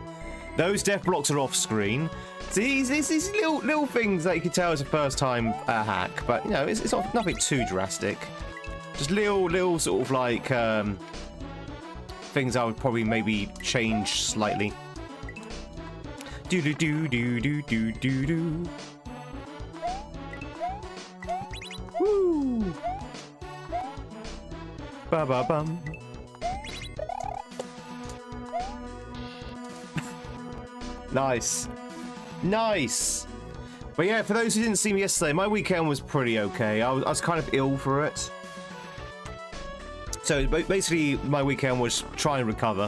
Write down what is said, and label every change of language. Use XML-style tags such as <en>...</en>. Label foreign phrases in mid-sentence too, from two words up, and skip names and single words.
<en>Those death blocks are off screen. So these little things that you can tell is a first time hack, but you know it's not nothing too drastic. Just little sort of like things I would probably maybe change slightly. Do. Woo! Ba-ba-bum. Nice. Nice. But yeah, for those who didn't see me yesterday, my weekend was pretty okay. I was kind of ill for it. So basically, my weekend was try and recover.</en>